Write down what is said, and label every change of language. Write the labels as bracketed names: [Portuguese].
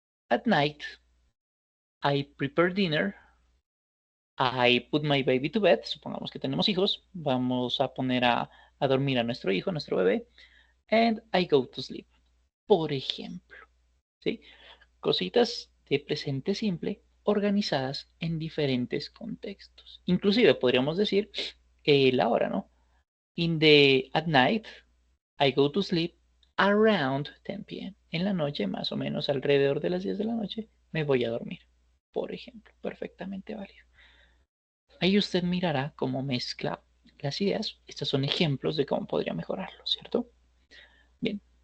[English] At night, I prepare dinner, I put my baby to bed, [Spanish] supongamos que tenemos hijos, vamos a poner a dormir a nuestro hijo, a nuestro bebé, [English] and I go to sleep, [Spanish] por ejemplo, ¿sí? Cositas de presente simple organizadas en diferentes contextos. Inclusive podríamos decir la hora, ¿no? [English] At night, I go to sleep around 10 p.m. [Spanish] En la noche, más o menos alrededor de las 10 de la noche, me voy a dormir, por ejemplo, perfectamente válido. Ahí usted mirará cómo mezcla las ideas. Estos son ejemplos de cómo podría mejorarlo, ¿cierto? Bien.